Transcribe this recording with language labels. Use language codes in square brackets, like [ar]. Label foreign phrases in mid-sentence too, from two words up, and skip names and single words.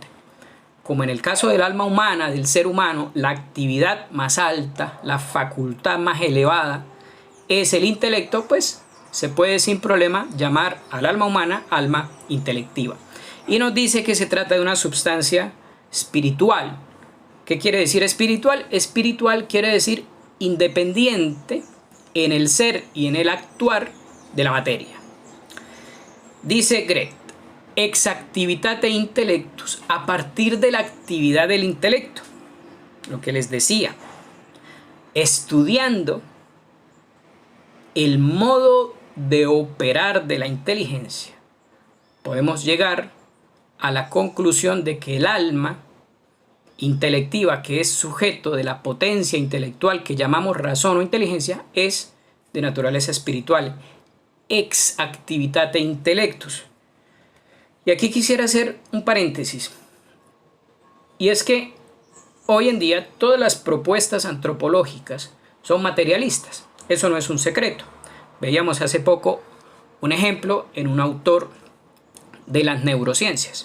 [es] Como en el caso del alma humana, del ser humano, la actividad más alta, la facultad más elevada es el intelecto, pues se puede sin problema llamar al alma humana alma intelectiva. Y nos dice que se trata de una substancia espiritual. ¿Qué quiere decir espiritual? Espiritual quiere decir independiente en el ser y en el actuar de la materia. Dice Gret, [la] ex activitate intellectus, [es] a partir de la actividad del intelecto, lo que les decía, estudiando el modo de operar de la inteligencia, podemos llegar a la conclusión de que el alma intelectiva, que es sujeto de la potencia intelectual que llamamos razón o inteligencia, es de naturaleza espiritual, [la] ex activitate intellectus. [es] Y aquí quisiera hacer un paréntesis. Y es que hoy en día todas las propuestas antropológicas son materialistas. Eso no es un secreto. Veíamos hace poco un ejemplo en un autor de las neurociencias.